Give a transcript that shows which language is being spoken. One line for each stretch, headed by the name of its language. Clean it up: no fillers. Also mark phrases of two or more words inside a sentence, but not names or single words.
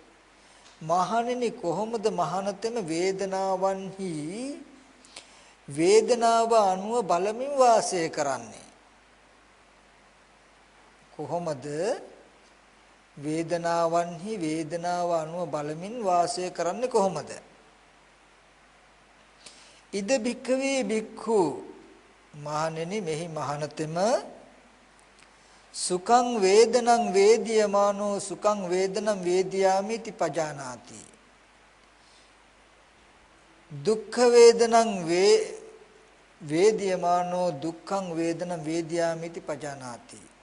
Sinhala: මහණෙනි කොහොමද මහානතම වේදනාවන්හි වේදනාව අනුව බලමින් වාසය කරන්නේ? කොහොමද වේදනාවන්හි වේදනාව අනුව බලමින් වාසය කරන්නේ කොහොමද?
Pali: ඉද භික්ඛවේ භික්ඛු
Sinhala: මහණෙනි මෙහි මහානතම
Pali: සුඛං වේදනං වේදියමානෝ සුඛං වේදනං වේදියාමිති පජානාති. දුක්ඛ වේදනං වේදියමානෝ දුක්ඛං වේදනං වේදියාමිති පජානාති.